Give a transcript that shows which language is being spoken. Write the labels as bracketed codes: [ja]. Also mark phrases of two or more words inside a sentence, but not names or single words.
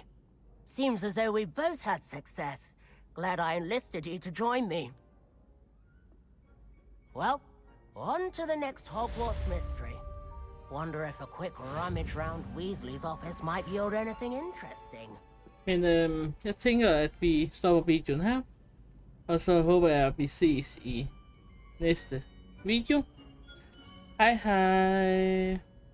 [en] Seems as though we both had success. Glad I enlisted you to join me. Well, on to the next Hogwarts mystery. Wonder if a quick rummage round Weasley's office might yield anything interesting. [da] Men jeg tænker, at vi stopper videoen her. Og så håber jeg, at vi ses i næste video. Hej hej!